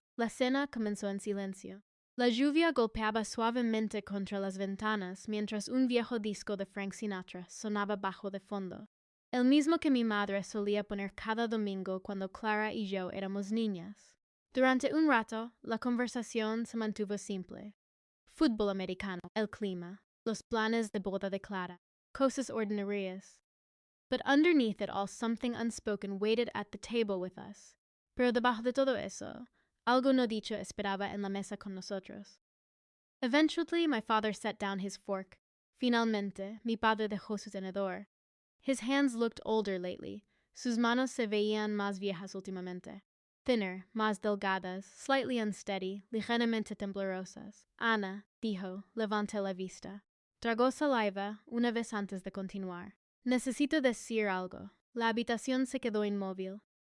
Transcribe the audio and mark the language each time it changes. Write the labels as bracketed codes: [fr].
[es] La cena comenzó en silencio. La lluvia golpeaba suavemente contra las ventanas mientras un viejo disco de Frank Sinatra sonaba bajo de fondo. El mismo que mi madre solía poner cada domingo cuando Clara y yo éramos niñas. Durante un rato, la conversación se mantuvo simple. Fútbol americano, el clima, los planes de boda de Clara, cosas ordinarias. [en] But underneath it all, something unspoken waited at the table with us. [es] Pero debajo de todo eso, algo no dicho esperaba en la mesa con nosotros. [en] Eventually, my father set down his fork. [es] Finalmente, mi padre dejó su tenedor. [en] His hands looked older lately. [es] Sus manos se veían más viejas últimamente. [en] Thinner, [es] más delgadas, [en] slightly unsteady, [es] ligeramente temblorosas. Ana, dijo, levante la vista. Tragó saliva una vez antes de continuar. Necesito decir algo. La habitación se quedó inmóvil.